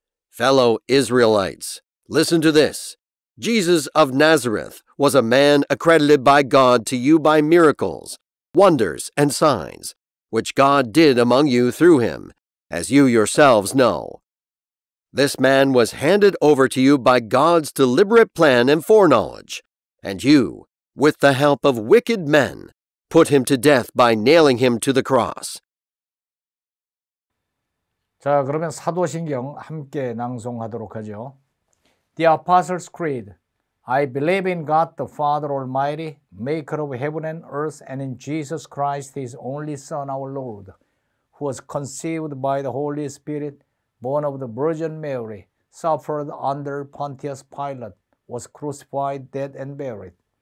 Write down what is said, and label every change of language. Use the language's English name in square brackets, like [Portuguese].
[English] Fellow Israelites, listen to this. Jesus of Nazareth was a man accredited by God to you by miracles, wonders, and signs, which God did among you through him, as you yourselves know. This man was handed over to you by God's deliberate plan and foreknowledge, and you, with the help of wicked men, put him to death by nailing him to the cross. [Korean] 자, 그러면 사도신경 함께 낭송하도록 하죠. [English] The Apostles' Creed. I believe in God the Father Almighty, maker of heaven and earth, and in Jesus Christ, his only Son, our Lord, who was conceived by the Holy Spirit, born of the Virgin Mary, suffered under Pontius Pilate, was crucified, dead, and buried.